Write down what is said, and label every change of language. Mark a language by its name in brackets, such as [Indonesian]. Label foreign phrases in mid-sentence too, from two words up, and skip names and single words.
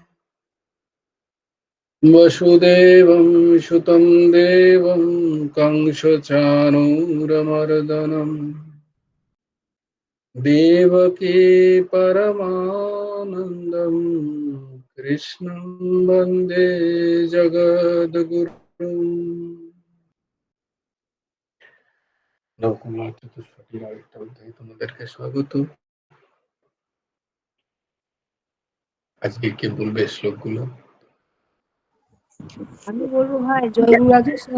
[Sanskrit] वसुदेवं सुतं देवं कंसचाणूरमर्दनम् देवकी परमानन्दं कृष्णं वन्दे जगद्गुरुम्। [Bangla] নবকুমার চতুষ্পদীর আরেকটা অধ্যায়ে তোমাদেরকে স্বাগত। আজকে কে বলবে শ্লোকগুলো? আমি বলবো ভাই, জয়গুরু রাধেশ্যাম।